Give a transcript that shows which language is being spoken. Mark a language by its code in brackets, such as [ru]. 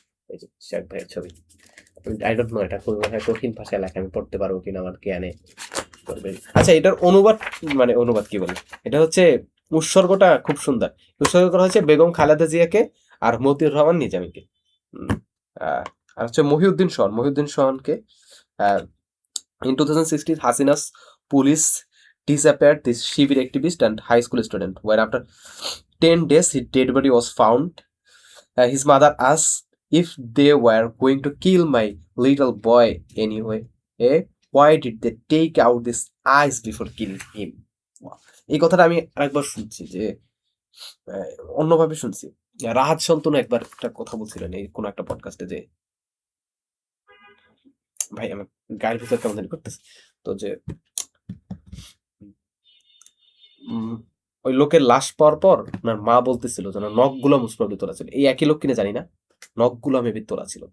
[bn] এই যে ইশরাক ভাইয়ের ছবি। [en] I don't know [bn] এটা কোন ভাষায়, কঠিন ভাষায় লেখা, আমি পড়তে পারবো কিনা আমার জ্ঞানে করবে। আচ্ছা, এটার অনুবাদ, মানে অনুবাদ কি বলে, এটা হচ্ছে উৎসর্গটা খুব সুন্দর। উৎসর্গ করা হচ্ছে বেগম খালেদা জিয়াকে আর মতিউর রহমান নিজামীকে। উম, আর হচ্ছে Mohiuddin সোহানকে। [en] In 2016, Hasina's police disappeared this Shibir activist and high school student, where after 10 days his dead body was found. His mother asked if they were going to kill my little boy anyway. Why did they take out his eyes before killing him? [bn] এই কথাটা আমি আরেকবার শুনছি যে অন্যভাবে শুনছি। রাহাত শান্তনু একবার একটা কথা বলছিলেন এই কোনো একটা পডকাস্টে যে, ভাই আমার গায়ের ভিতর কেমন জানি করতেছে, তো যে ওই লোকের লাশ পাওয়ার পর ওনার মা বলতেছিল যেন নখগুলো মুসপ্রবি তোলা ছিল, এই একই লোক কিনা জানি না, নখগুলো মেবি তোলা ছিল।